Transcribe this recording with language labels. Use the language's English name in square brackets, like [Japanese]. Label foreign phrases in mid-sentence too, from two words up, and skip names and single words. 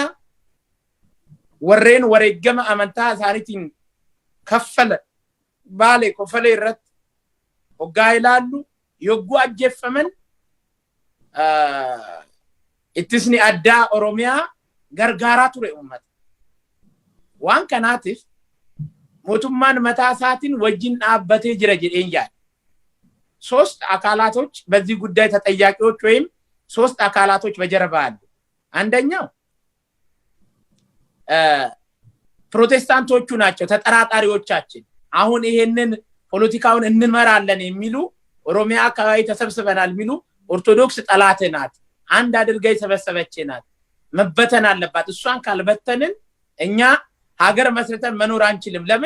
[Oromo] Warreen wareegama amantaa isaaniitiin kaffalee irratti hoggaa ilaallu yogguu ajjeeffaman ittisni addaa Oromiyaa gargaaraa ture uummata. Waan kanaatiif mootummaan mataa isaatiin wajjin dhaabbatee jira jedheen yaada. [Amharic] ሶስት አካላቶች በዚህ ጉዳይ ተጠያቂዎች ወይም ሶስት አካላቶች በጀርባ አሉ። አንደኛው ፕሮቴስታንቶቹ ናቸው ተጠራጣሪዎቻችን። አሁን ይሄንን ፖለቲካውን እንመራለን የሚሉ ኦሮሚያ አካባቢ ተሰብስበናል የሚሉ ኦርቶዶክስ ጠላት ናት፣ አንድ አድርጋ የሰበሰበች ናት፣ መበተን አለባት። እሷን ካልበተንን እኛ ሀገር መስርተን መኖር አንችልም። ለምን?